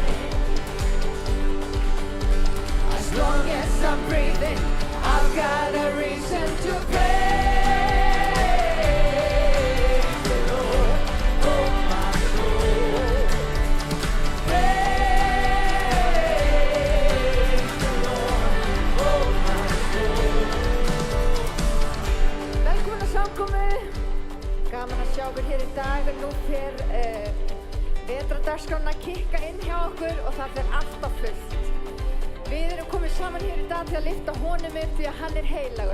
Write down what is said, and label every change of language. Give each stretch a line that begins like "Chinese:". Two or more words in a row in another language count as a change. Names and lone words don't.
English: As long as I'm breathing, I've got a reason to praise the Lord, oh my soul. Praise the Lord, oh my soul.
Icelandic: Velkomna samkomu. Gaman að sjá okkur hér í dag. Nú fer vetrardagskráin að kikka inn hjá okkur og það fer alltaf fullt. Við erum komið saman hér í dag til að lyfta honum upp því að hann er heilagur.